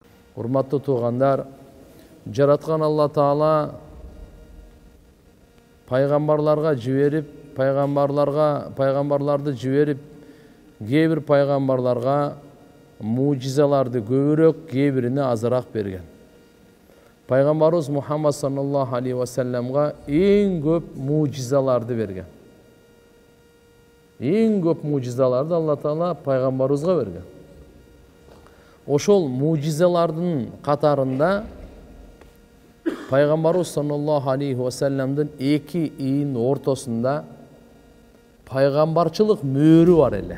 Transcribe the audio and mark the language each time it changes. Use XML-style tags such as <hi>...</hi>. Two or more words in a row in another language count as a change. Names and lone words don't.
<ky>Урматтуу туугандар, жараткан Алла Таала пайгамбарларга жиберип, пайгамбарларды жиберип, кээ бир пайгамбарларга мужизаларды көбүрөөк, кээ бирине азыраак берген. Пайгамбарыбыз Мухаммад</ky> <ar>صلى الله عليه وسلم</ar> <ky>эң көп мужизаларды берген. Эң көп мужизаларды Алла Таала пайгамбарыбызга берген. Ошол мужизалардын катарында пайгамбарыбыз</ky> <ar>صلى الله عليه وسلم</ar> <ky>эки ийин ортосунда пайгамбарчылык мөөрү бар эле.</ky>